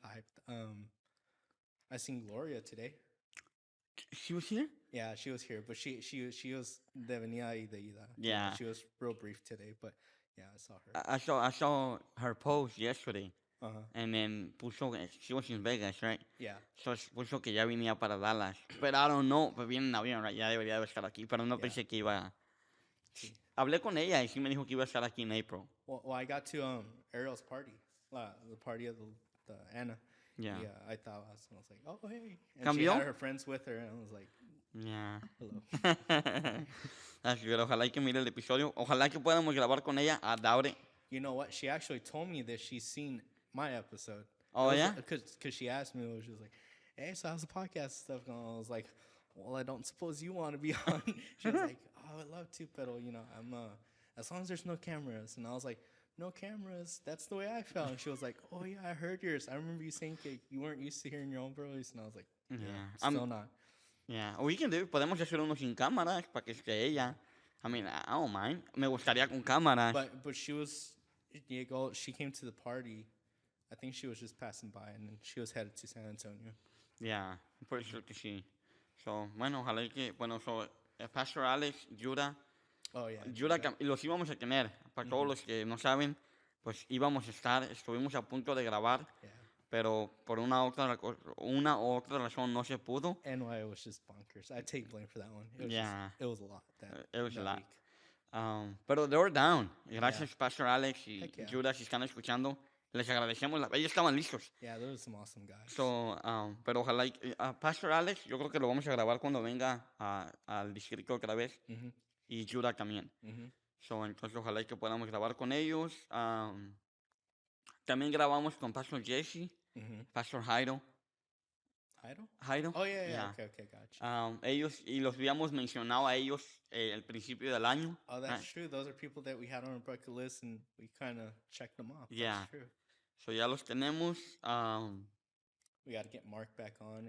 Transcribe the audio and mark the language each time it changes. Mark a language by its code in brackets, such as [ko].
[en] hyped. I seen Gloria today. she was here? Yeah, she was here, but she was [es] de venía y de ida. [en] Yeah. She was real brief today, but yeah, I saw her. I saw her post yesterday. Uh-huh. And then puso, she was in Vegas, right? Yeah. [es] So puso que ya venía para Dallas. Pero [en] I don't know, [es] pues viene en avión, right? Ya debería de estar aquí, pero no [en] Yeah. [es] pensé que iba. Sí. Hablé con ella y sí me dijo que iba a estar aquí en April. [en] Well, I got to Ariel's party, the party of the Anna. Yeah. Yeah, I thought I was like, oh hey, and [es] ¿Cambió? [en] she had her friends with her, and I was like, Yeah. hello. [es] Así que ojalá que mire el episodio. Ojalá que podamos grabar con ella a Daure. [en] You know what? She actually told me that she's seen my episode. Oh, yeah? Because she asked me, she was like, hey, so how's the podcast stuff going? I was like, well, I don't suppose you want to be on. She was like, oh, I would love to, but I'm as long as there's no cameras. And I was like, no cameras. That's the way I felt. And she was like, oh yeah, I heard yours. I remember you saying you weren't used to hearing your own voice. And I was like, yeah, still not. Yeah, we can do. [es] Podemos hacer uno sin cámaras para que esté ella. [en] I mean, I don't mind. [es] Me gustaría con cámaras. [en] But she came to the party. I think she was just passing by, and then she was headed to San Antonio. [es] Yeah, por eso que sí. So, bueno, ojalá que, Pastor Alex, Judah. [en] Oh, yeah. [es] Judah, los íbamos a tener. Para todos los que no saben, pues íbamos a estar, estuvimos a punto de grabar, pero por una u otra razón no se pudo. [en] NY was just bonkers. I take blame for that one. It was a lot. It was a lot. Week. [es] Pero [en] they were down. [es] Gracias, Pastor Alex y Judah, si están escuchando. Les agradecemos. Ellos estaban listos. [en] Yeah, those are some awesome guys. [es] So, pero ojalá, Pastor Alex, yo creo que lo vamos a grabar cuando venga al distrito otra vez. Y Judah también. So, entonces, ojalá que podamos grabar con ellos. También grabamos con Pastor Jesse, Pastor Jairo. [en] Jairo? Oh, yeah. Okay, gotcha. [es] Ellos, y los habíamos mencionado a ellos al principio del año. [en] Oh, that's true. Those are people that we had on our bucket list, and we kind of checked them off. Yeah. That's true. [es] So, ya los tenemos. [en] We got to get Mark back on.